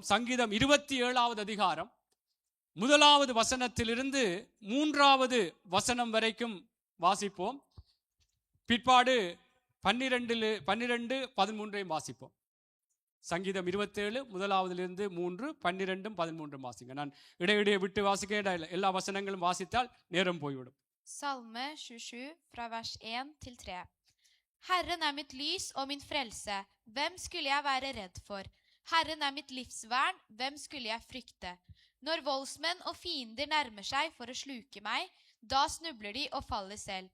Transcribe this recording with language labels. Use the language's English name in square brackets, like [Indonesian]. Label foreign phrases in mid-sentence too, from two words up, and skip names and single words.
[Tamil] சங்கீதம் 27வது அதிகாரம் 1வது வசனத்திலிருந்து 3வது வசனம் வரைக்கும் வாசிப்போம். பிற்பாடு 12, 13 வாசிப்போம். சங்கீதம் 27 1லிருந்து 3, 12, 13 வாசிங்க. நான் இடையிடையே விட்டு வாசிக்க எல்லா வசனங்களும் வாசித்தால் நேரம் போய்விடும். [Norwegian] Salme 27 fra vers 1 til 3. Herren er mitt lys og min frelse. Hvem skulle jeg være redd for? Herren er mitt livsvern. Hvem skulle jeg frykte? Når voldsmenn og fiender nærmer seg for å sluke meg, da snubler de og faller selv.